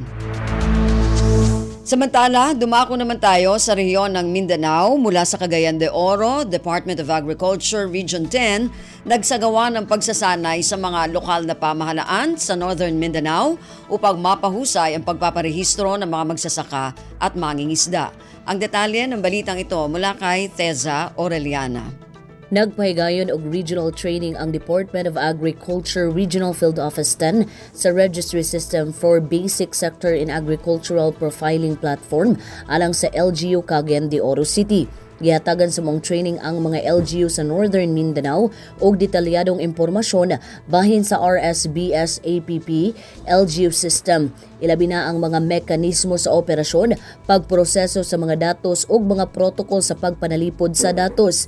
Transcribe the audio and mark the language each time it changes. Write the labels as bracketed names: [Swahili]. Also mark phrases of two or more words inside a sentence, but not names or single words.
[Filipino] Samantala, dumako naman tayo sa rehiyon ng Mindanao mula sa Cagayan de Oro, Department of Agriculture, Region 10, nagsagawa ng pagsasanay sa mga lokal na pamahalaan sa Northern Mindanao upang mapahusay ang pagpaparehistro ng mga magsasaka at mangingisda. Ang detalye ng balitang ito mula kay Teza Aureliana. [Cebuano] Nagpahigayon og [English] regional training [Cebuano] ang Department of Agriculture Regional Field Office 10 sa Registry System for Basic Sector in Agricultural Profiling Platform alang sa LGU Cagayan de Oro City. Gihatagan sa mong training ang mga LGU sa Northern Mindanao og detalyadong impormasyon bahin sa RSBS APP LGU system. Ilabi na ang mga mekanismo sa operasyon, pagproseso sa mga datos ug mga protocol sa pagpanalipod sa datos.